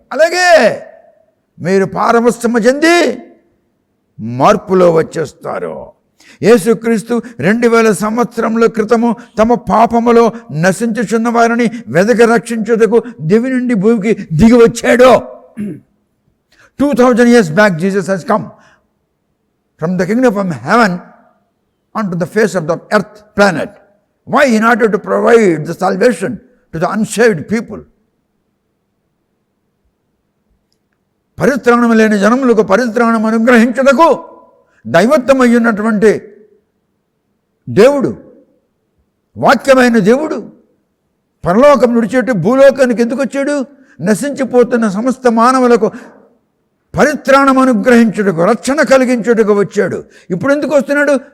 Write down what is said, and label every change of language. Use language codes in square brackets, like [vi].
[te] అలాగే మీరు పారవశ్యమ చెంది మార్పులో వచ్చేస్తారు. యేసుక్రీస్తు 2000 సంవత్సరముల క్రితము తమ పాపములో నశించుచున్న వారిని వెదక రక్షించుటకు దివి నుండి భూమికి దిగి వచ్చాడు. [en] 2000 years back Jesus has come from the kingdom of heaven onto the face of the earth planet. Why? In order to provide the salvation to the unsaved people. [te] పరిత్రాణము లేని జనములకు పరిత్రాణం అనుగ్రహించుటకు దైవత్వమయ్యున్నటువంటి దేవుడు, వాక్యమైన దేవుడు పరలోకం విడిచేట్టు భూలోకానికి ఎందుకు వచ్చాడు? నశించిపోతున్న సమస్త మానవులకు పరిత్రాణం అనుగ్రహించుటకు, రక్షణ కలిగించుటకు వచ్చాడు. ఇప్పుడు ఎందుకు వస్తున్నాడు?